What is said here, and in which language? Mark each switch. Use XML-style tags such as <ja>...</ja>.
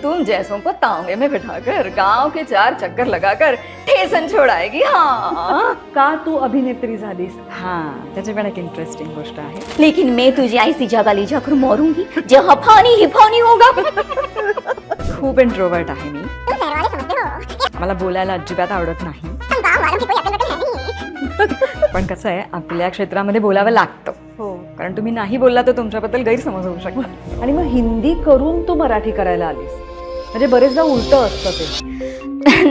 <hi>तुम जैसों को तांगे में बिठाकर गांव के 4 चक्कर लगाकर ठेसन छोड़ाएगी. हाँ</hi> <mr>का तू अभिनेत्री झालीस? हाँ, त्याची पण एक इंटरेस्टिंग गोष्ट आहे.</mr> <hi>लेकिन मैं तुझे ऐसी जगह ले जाकर मारूंगी जहाँ पानी ही पानी होगा.</hi> <mr>खूप इंट्रोवर्ट आहे मी. मला बोलायला अजिबात आवडत नाही. पण कसं आहे, आपल्या क्षेत्रामध्ये बोलावं लागतं. हो. कारण तुम्ही नाही बोलला तर तुमच्याबद्दल गैरसमज होऊ शकतात. आणि मग हिंदी करून तू मराठी करायला आलीस, म्हणजे बरेचदा उलट असतं ते.</mr>